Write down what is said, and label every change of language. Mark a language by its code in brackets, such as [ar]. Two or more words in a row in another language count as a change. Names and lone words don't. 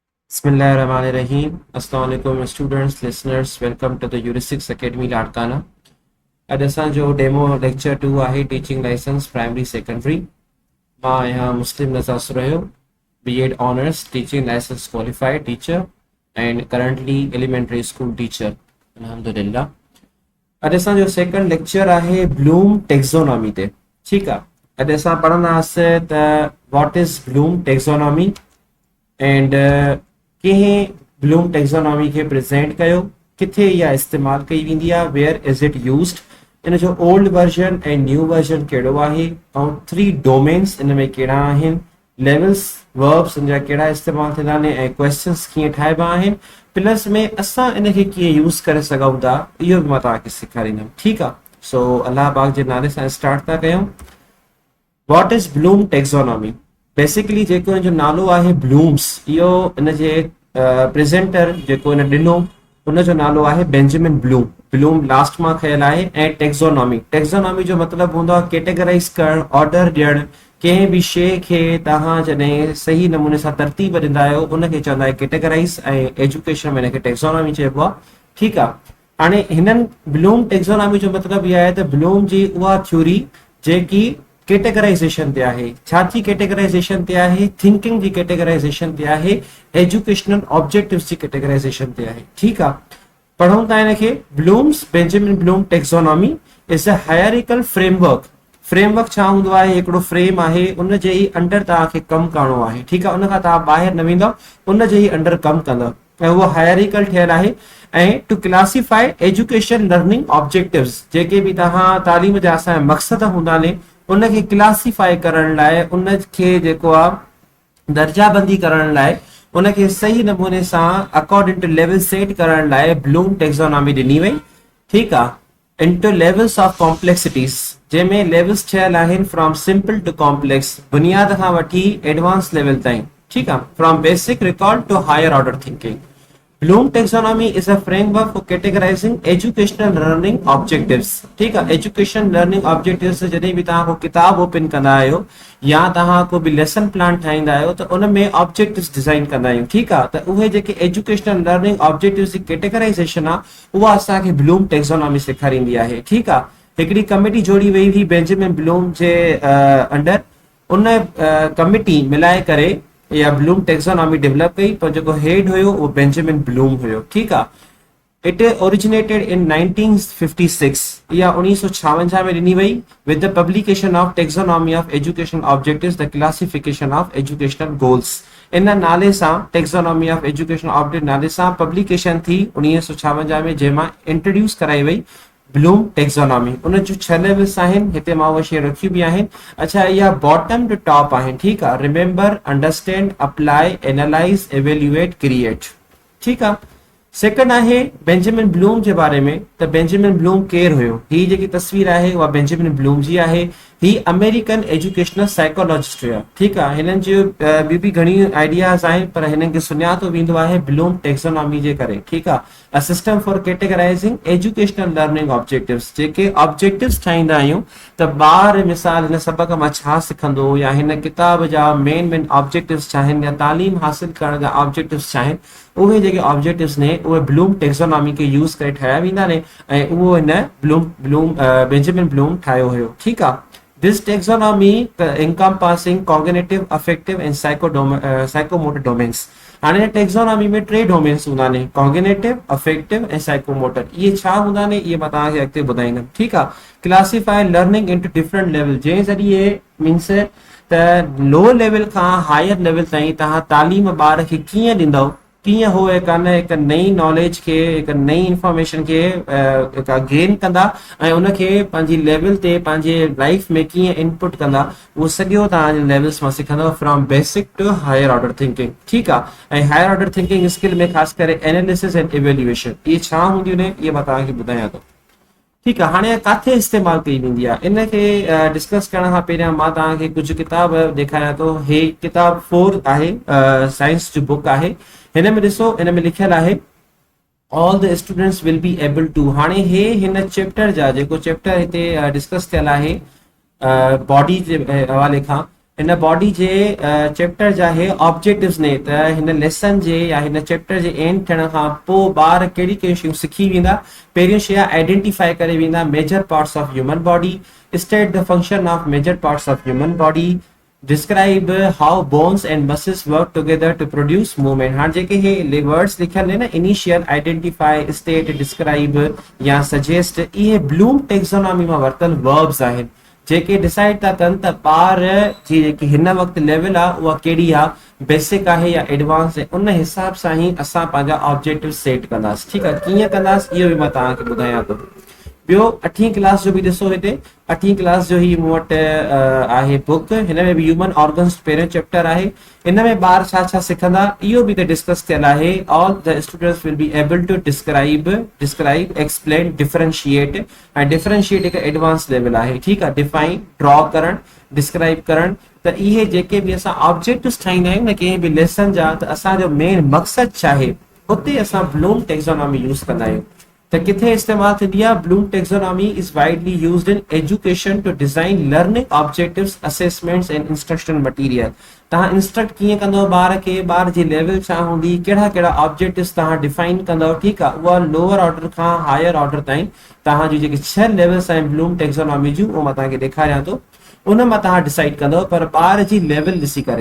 [ar] بسم الله الرحمن الرحيم. السلام عليكم [en] students, listeners. Welcome to the Eurasics Academy Larkana. [sd] अॼु असांजो [en] demo lecture [sd] 2 आहे [en] teaching license primary secondary. [sd] मां आहियां [en] मुस्लिम नज़ार सुरहियो, B.Ed honours teaching license qualified teacher and currently elementary school teacher अल्हम्दुलिल्लाह। [sd] अॼु असांजो [en] second lecture [sd] आहे ब्लूम टेक्सोनॉमी ते। ठीकु आहे, अॼु असां पढ़ंदासीं त [en] what is Bloom taxonomy [sd] एंड कंहिं ब्लूम टेक्सोनॉमी खे प्रेज़ेंट कयो, किथे इहा इस्तेमालु कई वेंदी आहे, [en] where is it used, [sd] इन जो [en] old version [sd] ऐं [en] new version [sd] कहिड़ो आहे, ऐं 3 डोमेन्स इन में कहिड़ा आहिनि, [en] levels verbs [sd] इन जा कहिड़ा इस्तेमालु थींदा आहिनि ऐं क्वेश्चन्स कीअं ठाहिबा आहिनि, प्लस में असां इन खे कीअं यूज़ करे सघूं था इहो बि मां तव्हांखे सेखारींदुमि। ठीकु आहे, सो अल्लाह पाक जे नाले सां स्टार्ट था कयूं। [en] What is Bloom taxonomy? [sd] बेसिकली जेको इन जो नालो आहे ब्लूम्स, इहो इन जे प्रेज़ेंटर जेको इन ॾिनो उन जो नालो आहे बेंजामिन ब्लूम। ब्लूम लास्ट मां खयल आहे। ऐं टेक्सोनॉमी जो मतिलबु हूंदो आहे कैटेगराइज़ करणु, ऑर्डर ॾियणु। कंहिं बि शइ खे तव्हां जॾहिं सही नमूने सां तरतीब ॾींदा आहियो उनखे चवंदा आहियो कैटेगराइज़, ऐं एजुकेशन में हिनखे टेक्सोनॉमी चइबो आहे। ठीकु आहे, हाणे हिननि ब्लूम टेक्सोनॉमी जो मतिलबु इहो आहे त ब्लूम जी उहा थ्योरी जेकी कैटेगराइजेशन ते आहे। छा थी कैटेगराइजेशन ते आहे? थिंकिंग जी कैटेगराइजेशन ते आहे, [en] educational objectives [sd] जी कैटेगराइजेशन ते आहे। ठीकु आहे, पढ़ूं था हिनखे। ब्लूम्स बेंजामिन ब्लूम टेक्सोनॉमी [en] is a hierarchical framework [sd] छा हूंदो आहे? हिकिड़ो फ्रेम आहे, उन जे ई अंडर तव्हांखे कमु करणो आहे। ठीकु आहे, उन खां तव्हां ॿाहिरि न वेंदव, उन जे ई अंडर कमु कंदव ऐं उहो हायरार्किकल ठहियल आहे। [en] ऐं to classify education learning objectives, [sd] जेके बि तव्हां तालीम जा असांजा मक़सद हूंदा आहिनि उनखे क्लासिफाई करण लाइ, उनखे जेको आहे दर्जाबंदी करण लाइ, उनखे सही नमूने सां [en] according to level set [sd] करण लाइ ब्लूम टेक्सोनॉमी ॾिनी वई। ठीकु आहे, [en] into levels of complexities, [sd] जंहिंमें लेवल्स ठहियल आहिनि [en] from simple to complex, [sd] बुनियाद खां वठी [en] advance level [sd] ताईं। ठीकु आहे, [en] from basic record to higher order thinking. Bloom taxonomy is a framework for categorizing educational learning objectives. [sd] ठीकु आहे, [en] education learning objectives [sd] जॾहिं बि तव्हां को किताब ओपन कंदा आहियो या तव्हां को बि [en] lesson plan [sd] ठाहींदा आहियो त उन में ऑब्जेक्टिव्स डिज़ाइन कंदा आहियूं। ठीकु आहे, त उहे जेके [en] educational learning objectives [sd] जी कैटेगराइजेशन आहे उहा असांखे ब्लूम टेक्सोनॉमी सेखारींदी आहे। ठीकु आहे, हिकिड़ी कमिटी जोड़ी वई हुई बेंजामिन ब्लूम जे अंडर, उन कमिटी मिलाए करे या ब्लूम टेक्सोनॉमी डेवलप कई, पर जेको हेड हुयो उहो बेंजामिन ब्लूम हुयो। ठीकु आहे, [en] it originated in 1956, [sd] इहा 1956 में ॾिनी वई [en] with the publication of Taxonomy of Educational Objectives: The Classification of Educational Goals. [sd] इन नाले सां [en] taxonomy of educational object [sd] नाले सां पब्लिकेशन थी 1956 में, जंहिंमां इंट्रोड्यूस कराई वई ब्लूम टेक्सोनॉमी। उन जूं 6 लेवल्स आहिनि, हिते मां उहे शइ रखियूं बि आहिनि। अच्छा, इहा [en] bottom to top [sd] आहिनि। ठीकु आहे, [en] Remember, understand, apply, analyze, evaluate, create. [sd] ठीकु आहे, सेकंड आहे बेंजामिन ब्लूम जे बारे में। त बेंजामिन ब्लूम केरु हुयो? ही जेकी तस्वीर आहे उहा बेंजामिन ब्लूम जी आहे। ही [en] American educational psychologist [sd] हुया। ठीकु आहे, हिननि जो ॿियूं बि घणी आइडियाज़ आहिनि, पर हिननि खे सुञातो वेंदो आहे ब्लूम टेक्सोनॉमी जे करे। ठीकु आहे, [en] a system for categorizing educational learning objectives, [sd] जेके ऑब्जेक्टिव्स ठाहींदा आहियूं त ॿार मिसाल हिन सबक मां छा सिखंदो, या हिन किताब जा [en] main objectives [sd] छा आहिनि, या तालीम हासिल करण जा ऑब्जेक्टिव्स छा आहिनि, उहे जेके ऑब्जेक्टिव्स ने उहे ब्लूम टेक्सोनॉमी खे यूज़ करे ठाहिया वेंदा आहिनि ऐं उहो हिन बेंजामिन ब्लूम ठाहियो हुयो। ठीकु आहे, [en] this taxonomy encompassing cognitive, affective and psychomotor domains। [sd] हाणे टेक्सोनॉमी में 3 डोमेन्स हूंदा आहिनि, [en] cognitive, affective [sd] ऐं साइकोमोटर। इहे छा हूंदा आहिनि इहे मां तव्हांखे अॻिते ॿुधाईंदुमि। ठीकु आहे, [en] classify learning into different level, [sd] जंहिं ज़रिए मीन्स त [en] low level [sd] खां [en] higher level [sd] ताईं तव्हां तालीम ॿार खे कीअं ॾींदव, कीअं हो हिकु नई नॉलेज खे, हिकु नई इंफॉर्मेशन खे गेन कंदा ऐं उनखे पंहिंजी लेवल ते पंहिंजे लाइफ में कीअं इनपुट कंदा, उहो सॼो तव्हांजे लेवल्स मां सिखंदव [en] from basic to higher order thinking. [sd] ठीकु आहे, ऐं [en] higher order thinking skill [sd] में ख़ासि करे [en] analysis and evaluation, [sd] इहे छा हूंदियूं आहिनि इहे मां तव्हांखे ॿुधायां थो। ठीकु आहे, हाणे किथे इस्तेमालु कई वेंदी आहे इनखे डिस्कस करण खां पहिरियां मां तव्हांखे कुझु किताब ॾेखारियां थो। हे किताब 4 आहे, साइंस जो बुक आहे। हिन में ॾिसो, हिन में लिखियल आहे [en] all the students will be able to. [sd] हाणे हे हिन चैप्टर जा जेको चैप्टर हिते डिस्कस थियल आहे बॉडी जे हवाले खां, हिन बॉडी जे चैप्टर जा हे ऑब्जेक्टिव्स ने त हिन लेसन जे या हिन चैप्टर जे एंड थियण खां पोइ ॿार कहिड़ी कहिड़ी शयूं सिखी वेंदा। पहिरियों शइ आइडेंटिफाई करे वेंदा [en] major parts of human body, state the function of major parts of human body, describe how bones and muscles work together to produce movement। [sd] हाँ जेके हे वर्ड्स लिखियल है ना [en] initial, identify, state, describe [sd] या सजेस्ट, ये ब्लूम टेक्सोनॉमी में वरतल वर्ब्स आहिनि जेके डिसाइड था कनि त ॿार जी जेकी हिन वक़्तु लेवल आहे उहा कहिड़ी आहे, बेसिक आहे या एडवांस आहे। उन हिसाब सां ई असां पंहिंजा ऑब्जेक्टिव सेट कंदासीं। ठीकु आहे, कीअं कंदासीं इहो बि मां तव्हांखे ॿुधायां थो। ॿियो 8वीं क्लास जो बि ॾिसो, हिते 8वीं क्लास जो ही मूं वटि आहे बुक, हिन में बि [en] human organs [sd] पहिरियों चैप्टर आहे। हिन में ॿार छा छा सिखंदा इहो बि त डिस्कस थियल आहे। [en] all the students will be able to describe, explain, differentiate, [sd] ऐं डिफरेंशिएट हिकु [en] advance level [sd] आहे। ठीकु आहे, डिफाइन, ड्रॉ करणु, डिस्क्राइब करणु। त इहे जेके बि असां ऑब्जेक्टिव्स ठाहींदा आहियूं न कंहिं बि लेसन जा, त असांजो मेन मक़सदु छा आहे, उते असां ब्लूम टेक्सोनॉमी यूज़ कंदा आहियूं। त किथे इस्तेमाल थींदी आहे? [en] Bloom taxonomy is widely used in education to design learning objectives, assessments and instructional material. [sd] तव्हां इंस्ट्रक्ट कीअं कंदो ॿार खे, ॿार जी लेवल छा हूंदी, कहिड़ा कहिड़ा ऑब्जेक्टिव्स तव्हां डिफाइन कंदव। ठीकु आहे, उहा [en] lower order [sd] खां [en] higher order [sd] ताईं तव्हांजी जेके 6 लेवल्स आहिनि ब्लूम टेक्सोनॉमी जूं, उहो मां तव्हांखे ॾेखारियां थो। उन मां तव्हां डिसाइड कंदव पर ॿार जी लेवल ॾिसी करे।